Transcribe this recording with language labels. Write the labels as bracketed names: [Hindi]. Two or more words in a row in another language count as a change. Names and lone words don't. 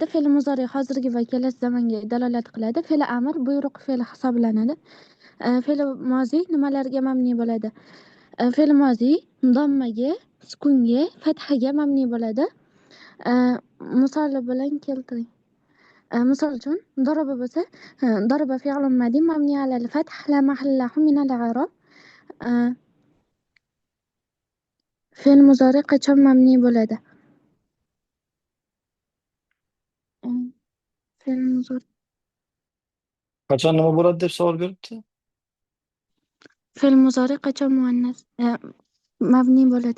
[Uzbek] Fe'l muzori hozirgi va kelasi zamonga dalolat qiladi. Fe'l amr buyruq fe'l hisoblanadi. Fe'l mozi nimalarga mabni bo'ladi? Fe'l mozi dommaga, sukunga, fathaga mabni bo'ladi. Misoli bilan keltiring. Misol uchun daraba bo'lsa, [Arabic] ضرب فعل ماض مبني على الفتح لا محل له من الإعراب. [Uzbek] Fe'l muzori qachon mabni bo'ladi? Fe'l muzori Qachon nima bo'ladi deb savol beribdi? fe'l muzori qachon muannas mabni bo'ladi?